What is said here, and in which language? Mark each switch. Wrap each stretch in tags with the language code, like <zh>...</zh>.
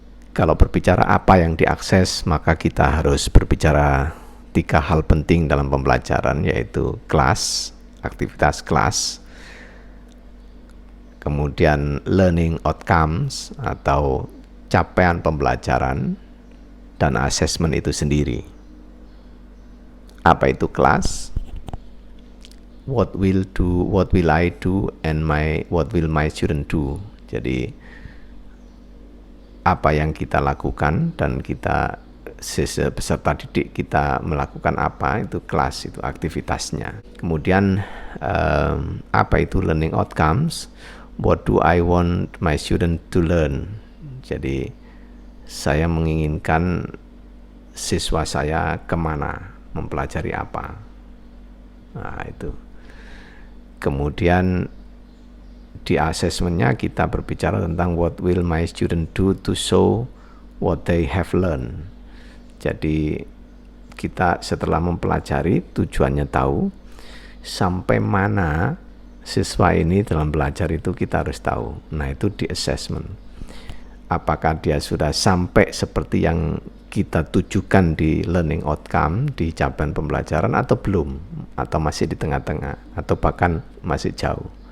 <id>Kalau berbicara apa yang diakses, maka kita harus berbicara 3 hal penting dalam pembelajaran, yaitu kelas, aktivitas kelas, kemudian learning outcomes atau capaian pembelajaran, dan assessment itu sendiri. Apa itu kelas?</id> <en>What will I do, and what will my student do?</en> <id>Jadi apa yang kita lakukan dan kita peserta didik kita melakukan apa, itu kelas, itu aktivitasnya. Kemudian apa itu learning outcomes?</id> <en>What do I want my student to learn?</en> <id>Jadi saya menginginkan siswa saya kemana, mempelajari apa. Nah, itu. Kemudian di assessmentnya kita berbicara tentang</id> <en>what will my student do to show what they have learned.</en> <id>Jadi kita setelah mempelajari, tujuannya tahu, sampai mana siswa ini dalam belajar itu kita harus tahu. Nah, itu di assessment. Apakah dia sudah sampai seperti yang kita tujukan di learning outcome, di capaian pembelajaran, atau belum, atau masih di tengah-tengah, atau bahkan masih jauh.</id>